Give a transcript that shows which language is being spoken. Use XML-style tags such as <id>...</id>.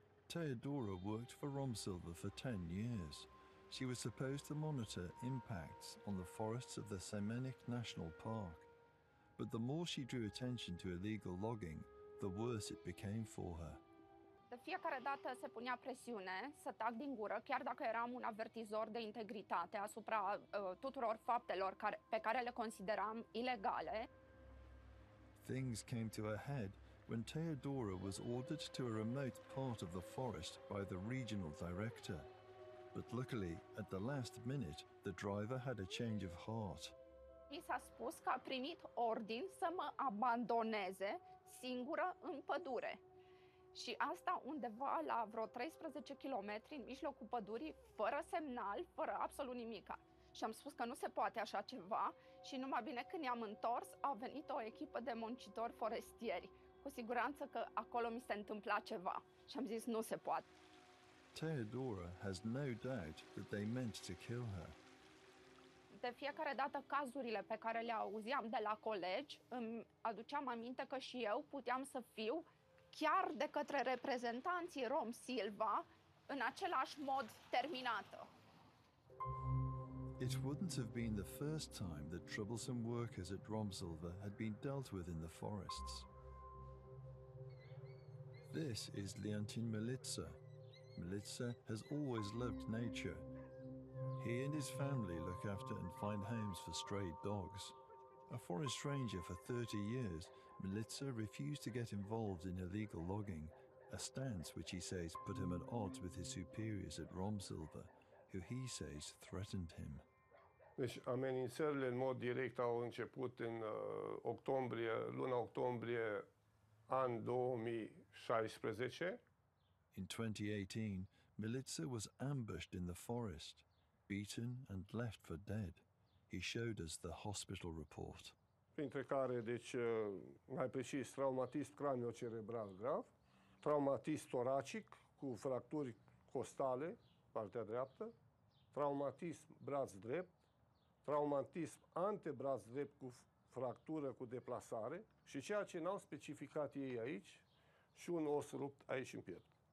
<en>Theodora worked for Romsilver for 10 years. She was supposed to monitor impacts on the forests of the Semenic National Park. But the more she drew attention to illegal logging, the worse it became for her.</en> <ro>De fiecare dată se punea presiune să tac din gură, chiar dacă eram un avertizor de integritate asupra tuturor faptelor pe care le consideram ilegale.</ro> <en>Things came to a head when Theodora was ordered to a remote part of the forest by the regional director. But luckily, at the last minute, the driver had a change of heart.</en> <ro>Mi s-a spus că a primit ordin să mă abandoneze singură în pădure. Și asta undeva la vreo 13 kilometri în mijlocul pădurii, fără semnal, fără absolut nimica. Și am spus că nu se poate așa ceva și numai bine când ne-am întors, a venit o echipă de muncitori forestieri. Cu siguranță că acolo mi se întâmpla ceva și am zis nu se poate.</ro> <en>Theodora has no doubt that they meant to kill her.</en> <ro>De fiecare dată cazurile pe care le auzeam de la colegi, îmi aduceam aminte că și eu puteam să fiu chiar de către reprezentanții Romsilver în același mod terminată.</ro> <en>It wouldn't have been the first time that troublesome workers at Romsilver had been dealt with in the forests. This is Leontin Militsa. Militsa has always loved nature. He and his family look after and find homes for stray dogs. A forest ranger for 30 years, Militsa refused to get involved in illegal logging, a stance which he says put him at odds with his superiors at Romsilver, who he says threatened him.</en> <ro>Deci amenințările în mod direct au început în luna octombrie an 2016.</ro> <en>In 2018, Militsa was ambushed in the forest, beaten and left for dead. He showed us the hospital report.</en> <ro>Printre care, deci, mai precis, traumatism craniocerebral grav, traumatism toracic cu fracturi costale, partea dreaptă, traumatism braț drept, traumatism antebraț drept cu fractură cu deplasare și ceea ce n-au specificat ei aici, și un os rupt aici în piept.</ro>